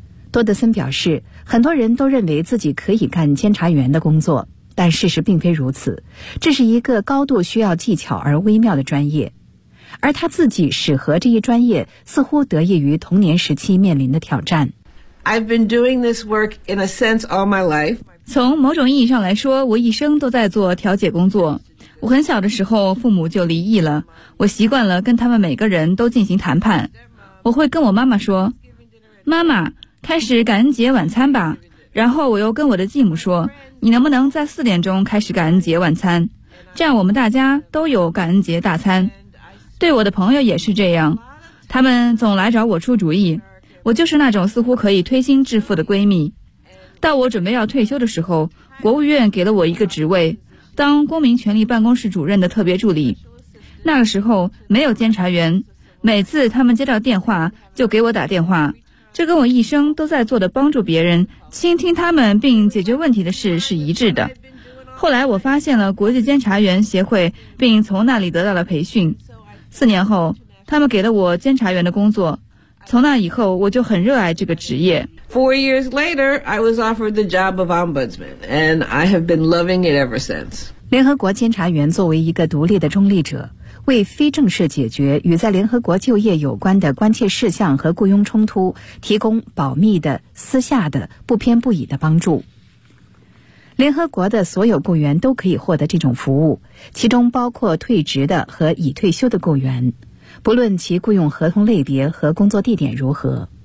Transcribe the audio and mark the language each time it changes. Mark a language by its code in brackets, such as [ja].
[zh] 多德森表示，很多人都认为自己可以干监察员的工作，但事实并非如此，这是一个高度需要技巧而微妙的专业。而他自己适合这一专业，似乎得益于童年时期面临的挑战。 [en] I've been doing this work in a sense all my life. [zh] 从某种意义上来说，我一生都在做调解工作。我很小的时候，父母就离异了，我习惯了跟他们每个人都进行谈判。我会跟我妈妈说：“妈妈，开始感恩节晚餐吧。” 然后我又跟我的继母说：“你能不能在4点钟开始感恩节晚餐？这样我们大家都有感恩节大餐。” 对我的朋友也是这样，他们总来找我出主意，我就是那种似乎可以推心置腹的闺蜜。到我准备要退休的时候，国务院给了我一个职位，当公民权利办公室主任的特别助理。那个时候没有监察员，每次他们接到电话就给我打电话，这跟我一生都在做的帮助别人、倾听他们并解决问题的事是一致的。后来我发现了国际监察员协会，并从那里得到了培训。 4年后，他们给了我监察员的工作。从那以后，我就很热爱这个职业。 [en] 4 years later, I was offered the job of ombudsman, and I have been loving it ever since. [zh] 联合国监察员作为一个独立的中立者，为非正式解决与在联合国就业有关的关切事项和雇佣冲突，提供保密的、私下的、不偏不倚的帮助。联合国的所有雇员都可以获得这种服务，其中包括退职的和已退休的雇员，不论其雇用合同类别和工作地点如何。